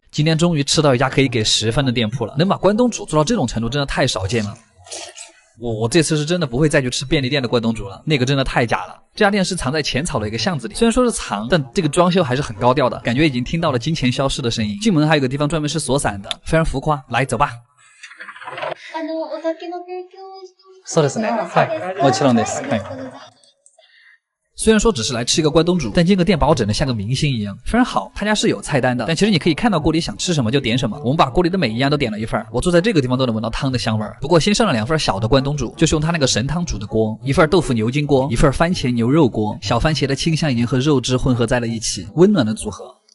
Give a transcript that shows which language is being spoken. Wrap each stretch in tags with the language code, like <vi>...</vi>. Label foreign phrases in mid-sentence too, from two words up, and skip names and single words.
<zh>今天终于吃到一家可以给10分的店铺了，能把关东煮做到这种程度真的太少见了。我这次是真的不会再去吃便利店的关东煮了，那个真的太假了。这家店是藏在浅草的一个巷子里，虽然说是藏，但这个装修还是很高调的，感觉已经听到了金钱消失的声音。进门还有个地方专门是锁伞的，非常浮夸。来，走吧。</zh> <ja>そうですね。はい、もちろんです。はい。</ja> <zh>虽然说只是来吃一个关东煮，但这个店把我整得像个明星一样，非常好。他家是有菜单的，但其实你可以看到锅里想吃什么就点什么。我们把锅里的每一样都点了一份，我坐在这个地方都能闻到汤的香味。不过先上了2份小的关东煮，就是用他那个神汤煮的锅，一份豆腐牛筋锅，一份番茄牛肉锅。小番茄的清香已经和肉汁混合在了一起，温暖的组合。</zh>